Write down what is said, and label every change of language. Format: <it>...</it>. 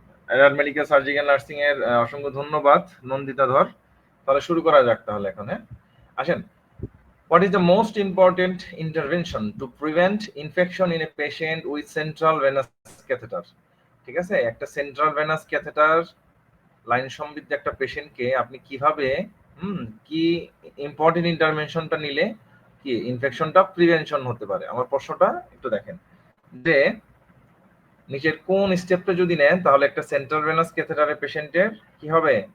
<bn>Adult medical surgical nursing এর অসংখ্য ধন্যবাদ নন্দিতা ধর। তাহলে শুরু করা যাক তাহলে এখন, হ্যাঁ? আসেন।</bn> <en>What is the most important intervention to prevent infection in a patient with central venous catheter?</en> <bn>ঠিক আছে? একটা সেন্ট্রাল ভেনাস ক্যাথেটার লাইন সমৃদ্ধ একটা পেশেন্টকে আপনি কিভাবে কি ইম্পর্টেন্ট ইন্টারভেনশনটা নিলে কি ইনফেকশনটা প্রিভেনশন হতে পারে? আমার প্রশ্নটা একটু দেখেন। যে নিচের কোন স্টেপটা যদি নেন তাহলে একটা সেন্ট্রাল ভেনাস ক্যাথেটারের পেশেন্টের কি হবে?</bn>